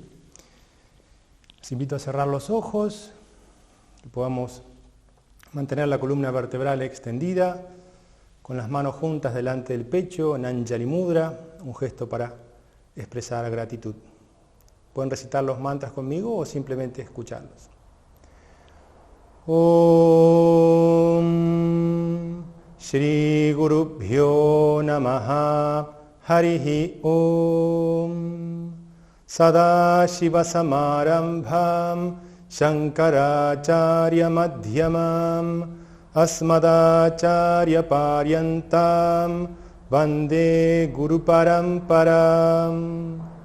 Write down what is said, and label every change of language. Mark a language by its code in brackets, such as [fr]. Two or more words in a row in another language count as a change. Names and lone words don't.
[es] Les invito a cerrar los ojos, que podamos mantener la columna vertebral extendida, con las manos juntas delante del pecho, en [sa] अञ्जलि मुद्रा, [es] un gesto para expresar gratitud. Pueden recitar los mantras conmigo o simplemente escucharlos. [sa] ॐ श्री गुरुभ्यो नमः हरिः ॐ सदाशिव समारम्भम् शङ्कराचार्य मध्यमम् अस्मदाचार्य पर्यन्तम् वन्दे गुरु परम्परम्.